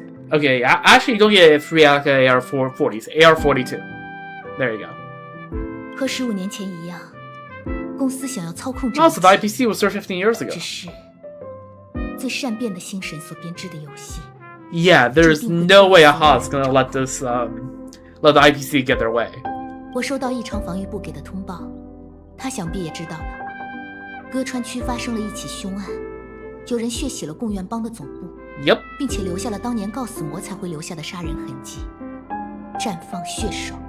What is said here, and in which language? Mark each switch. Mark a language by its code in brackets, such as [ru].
[en] Okay, actually you don't get free AR-40s, AR-42. There you go. [zh] 和15年前一样，公司想要操控这 [en] Also, the IPC was served 15 years ago. [zh] 只是最善变的心神所编织的游戏。 [en] Yeah, there's no way AHA's gonna let this let the IPC get their way. [zh] 我收到异常防御部给的通报，他想必也知道了。歌川区发生了一起凶案，有人血洗了贡院帮的总部。 [en] Yep. [zh] 并且留下了当年告死魔才会留下的杀人痕迹，绽放血手。